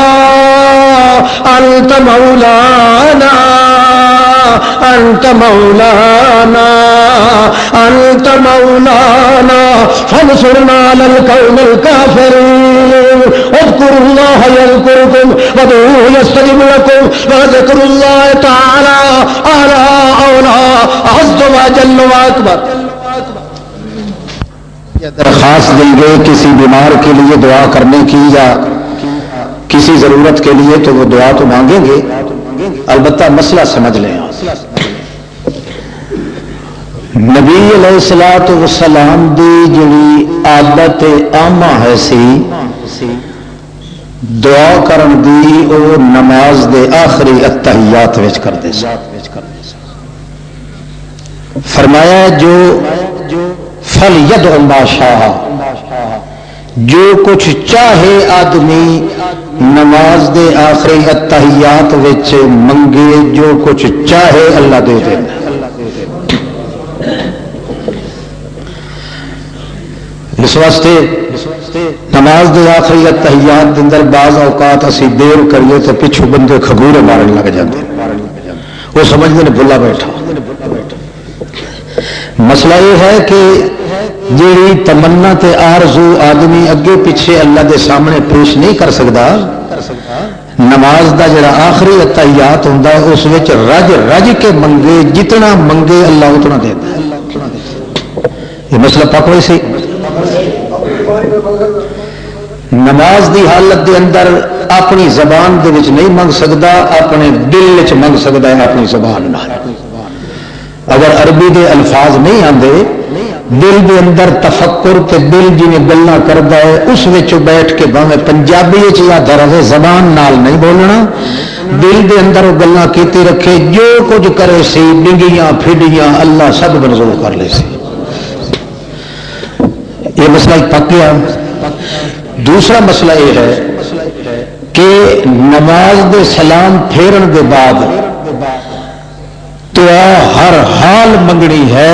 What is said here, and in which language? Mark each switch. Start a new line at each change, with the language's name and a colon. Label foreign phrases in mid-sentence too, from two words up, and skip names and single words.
Arabic: أنت مولانا أنت مولانا أنت مولانا فانصرنا على القوم الكافرين اذكروا الله يذكركم وادعوه يستجب لكم وذكر الله تعالى أعلى عز وجل وأكبر.
Urdu: درخواست دی گئی کسی بیمار کے لیے دعا کرنے کی یا کسی ضرورت کے لیے تو وہ دعا تو مانگیں گے البتہ مسئلہ سمجھ لیں.
Punjabi: نبی علیہ الصلوۃ والسلام دی جڑی عادت عامہ ہے سی دعا کرن دی او نماز دے آخری اتحیات وچ کردے سی. فرمایا جو فَلْيَدْعُ مَا شَاءَ جو کچھ چاہے آدمی نماز دے آخری اتحیات وچ منگے جو کچھ چاہے اللہ دے دے. اس واسطے نماز دے آخری اتحیات دے اندر بعض اوقات اسی دیر کریے تو پچھو بندے کھگورے مارن لگ جاندے
Urdu: وہ سمجھتے ہیں
Punjabi: بھلا بیٹھا.
Urdu: مسئلہ یہ ہے کہ
Punjabi: جیڑی تمنا تے آرزو آدمی اگے پیچھے اللہ دے سامنے پیش نہیں کر سکتا نماز دا جڑا آخری اتحیات ہوندا ہے اس وچ رج رج کے منگے جتنا منگے اللہ اتنا دیتا ہے. یہ مسئلہ پکوئی سی. نماز دی حالت دے اندر اپنی زبان دے وچ نہیں منگ سکتا اپنے دل وچ منگ سکتا ہے اپنی زبان نال. اگر عربی دے الفاظ نہیں آندے دل دے اندر تفکر تے دل جی گلاں کردا ہے اس وچ بیٹھ کے بھاویں پنجابی وچ یا درجے زبان نال نہیں بولنا دل دے اندر وہ گلاں کیتی رکھے جو کچھ کرے سی ڈنگیاں پھڈیاں اللہ سب منظور کر لے سی.
Urdu: یہ مسئلہ پک گیا. دوسرا مسئلہ یہ ہے کہ
Punjabi: نماز دے سلام پھیرن دے بعد دعا ہر حال منگنی ہے.